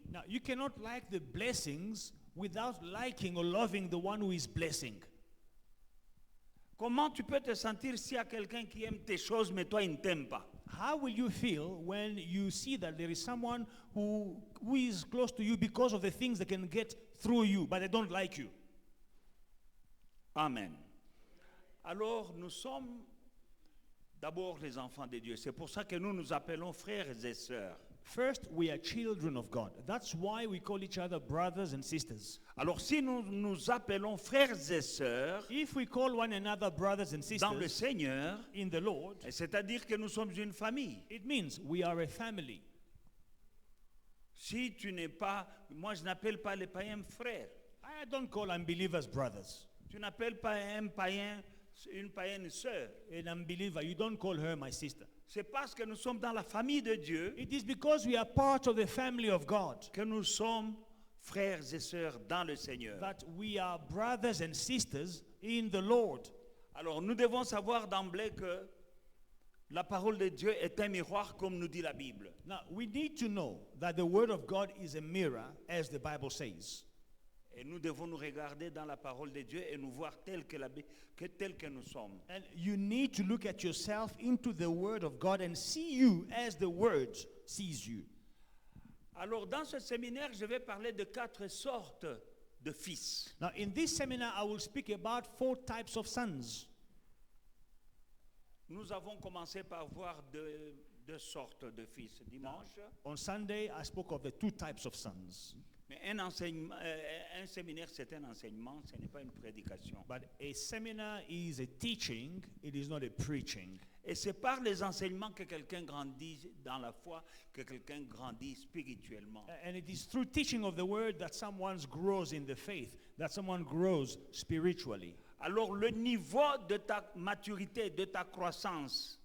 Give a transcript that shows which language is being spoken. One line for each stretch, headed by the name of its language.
English: Now, you cannot like the blessings without liking or loving the one who is blessing.
French: Comment tu peux te sentir s'il y a quelqu'un qui aime tes choses mais toi il ne t'aime pas?
English: How will you feel when you see that there is someone who is close to you because of the things that can get through you, but they don't like you? Amen.
French: Alors nous sommes d'abord les enfants de Dieu. C'est pour ça que nous nous appelons frères et sœurs.
English: First, we are children of God. That's why we call each other brothers and sisters.
French: Alors si nous nous appelons frères et sœurs
English: If we call one another brothers and
French: dans le
English: sisters
French: Seigneur,
English: in the Lord,
French: c'est-à-dire que nous sommes une famille.
English: it means we are a family.
French: Si tu n'es pas, moi je n'appelle pas les païens frères.
English: I don't call unbelievers brothers.
French: Tu n'appelles pas un païen une païenne sœur.
English: An unbeliever, you don't call her my sister.
French: C'est parce que nous sommes dans la famille de Dieu
English: It is because we are part of the family of God
French: que nous sommes frères et sœurs dans le Seigneur.
English: that we are brothers and sisters in the Lord.
French: Alors nous devons savoir d'emblée que la parole de Dieu est un miroir comme nous dit la Bible.
English: Now, we need to know that the Word of God is a mirror, as the Bible says.
French: Et nous devons nous regarder dans la parole de Dieu et nous voir tel que nous sommes.
English: And you need to look at yourself into the Word of God and see you as the Word sees you.
French: Alors dans ce séminaire, je vais parler de 4 sortes de fils.
English: Now, in this seminar, I will speak about 4 types of sons.
French: Nous avons commencé par voir deux sortes de fils dimanche.
English: On Sunday, I spoke of the 2 types of sons.
French: Mais un séminaire, c'est un enseignement, ce n'est pas une prédication.
English: But a seminar is a teaching, it is not a preaching.
French: Et c'est par les enseignements que quelqu'un grandit dans la foi, que quelqu'un grandit spirituellement.
English: And it is through teaching of the Word that someone grows in the faith, that someone grows spiritually.
French: Alors le niveau de ta maturité, de ta croissance,